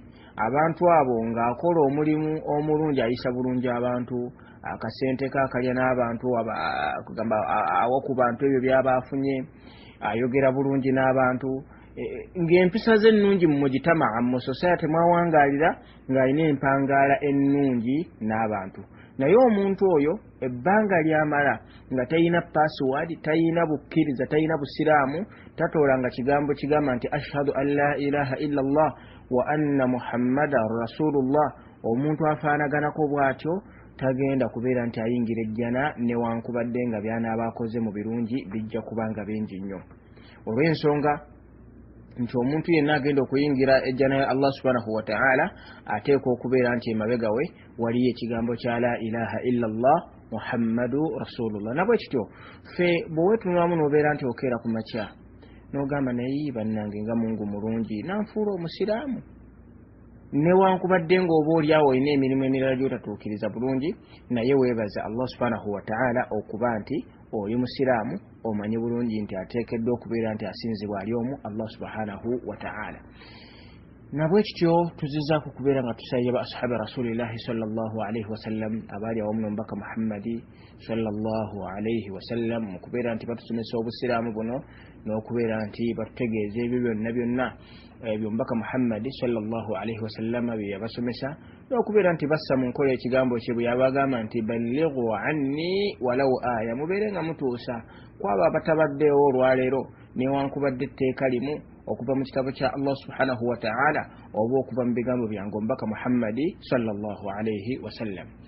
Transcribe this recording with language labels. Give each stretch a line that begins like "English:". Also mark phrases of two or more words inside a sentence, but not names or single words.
Ganda: Abantu abo ng'akola omulimu omulungi, ayisa bulungi abantu, akasente kakalya n'abantu, kugamba awo ku bantu ebyo by'abaafunye, ayogera bulungi n'abantu, ng'empisa ze ennungi mu mujitamaa mu society mwawangalira ng'alina empangaala ennungi n'abantu. Naye omuntu oyo ebbanga lyamala nga tayina password, tayina bukkiriza, tayina busiraamu, tatoolanga kigambo kigamba nti
Arabic: أشهد أن لا إله إلا الله وأن محمدا رسول الله,
Ganda: omuntu afaanaganako bw'atyo tagenda kubeera nti ayingira ejjana newankubadde nga by'anaaba akoze mu birungi bijja kubanga bingi nnyo. Olw'ensonga nti omuntu yenna agenda okuyingira ejjana ya
Arabic: الله سبحانه وتعالى
Ganda: ateekwa okubeera nti emabega we waliyo ekigambo kya
Arabic: لا إله إلا الله محمد رسول الله.
Ganda: Nabwe kityo ffe bwewetunulamu n'obeera nti okeera ku makya n'ogamba naye bannange nga Mungu mulungi nanfuula omusiraamu, newankubadde ng'oba oliawo olina emirimu emirala gy'otatuukiriza bulungi, naye weebaza
Arabic: الله سبحانه وتعالى
Ganda: okuba nti oli musiraamu, omanyi bulungi nti ateekeddwa okubeera nti asinzibwa ali omu
Arabic: الله سبحانه وتعالى.
Ganda: Nabwe kityo tuzizzaako kubeera nga tusayya
Arabic: أصحاب رسول الله صلى الله عليه وسلم,
Ganda: abaali awamu n'omubaka Muhammadi
Arabic: صلى الله عليه وسلم,
Ganda: mu kubeera nti batusomesa obusiraamu buno n'okubeera nti batutegeeza ebyo byonna ebyo omubaka Muhammadi
Arabic: صلى الله عليه وسلم
Ganda: bye yabasomesa, n'okubeera nti bassa mu nkola ekigambo kye bwe yabagamba nti
Arabic: بلغوا عني ولو آية,
Ganda: mubeere nga mutuusa kwabo abatabaddeewo olwaleero newankubadde etteeka limu okuva mu kitabo kya
Arabic: الله سبحانه وتعالى
Ganda: oba okuva mu bigambo byange omubaka Muhammadi
Arabic: صلى الله عليه وسلم.